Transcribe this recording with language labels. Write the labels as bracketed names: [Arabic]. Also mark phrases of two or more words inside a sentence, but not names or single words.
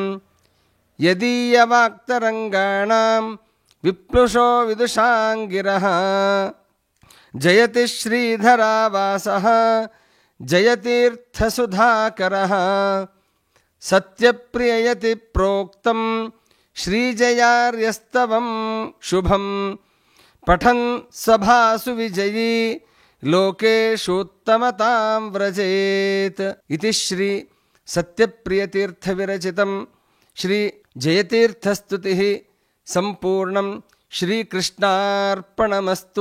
[Sanskrit] ಯದೀಯವಾಕ್ತರಂಗಾಣಾಂ ವಿಪ್ಲುಷೋ ವಿದುಷಾಂಗಿರಃ ಜಯತಿ ಶ್ರೀಧರಾವಾಸಃ ಜಯತೀರ್ಥಸುಧಾಕರಃ ಸತ್ಯಪ್ರಿಯಯತಿ ಪ್ರೋಕ್ತಂ ಶ್ರೀಜಯಾರ್ಯಸ್ತವಂ ಶುಭಂ ಪಠನ್ ಸಭಾಸು ವಿಜಯೀ ಲೋಕೇಶೂತ್ತಮತಾಂ ವ್ರಜೇತ್ ಇತಿ ಶ್ರೀ ಸತ್ಯಪ್ರಿಯತೀರ್ಥವಿರಚಿತಂ ಶ್ರೀ ಜಯತೀರ್ಥಸ್ತುತಿಃ ಸಂಪೂರ್ಣಂ ಶ್ರೀಕೃಷ್ಣಾರ್ಪಣಮಸ್ತು.